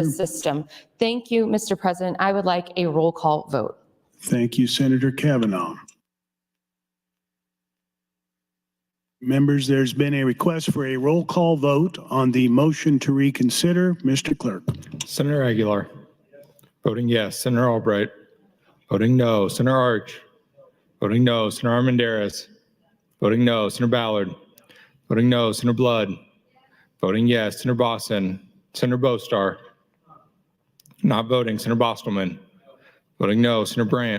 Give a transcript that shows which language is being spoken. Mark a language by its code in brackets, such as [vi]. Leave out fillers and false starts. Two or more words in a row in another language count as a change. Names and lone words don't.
[en] justice system. Thank you, Mr. President. I would like a roll call vote. Thank you, Senator Kavanaugh. Members, there's been a request for a roll call vote on the motion to reconsider. Mr. Clerk. Senator Aguilar. Voting yes. Senator Albright. Voting no. Senator Arch. Voting no. Senator Armendariz. Voting no. Senator Ballard. Voting no. Senator Blood. Voting yes. Senator Boston. Senator Bostar. Not voting. Senator Bostelman. Voting no. Senator Brandt.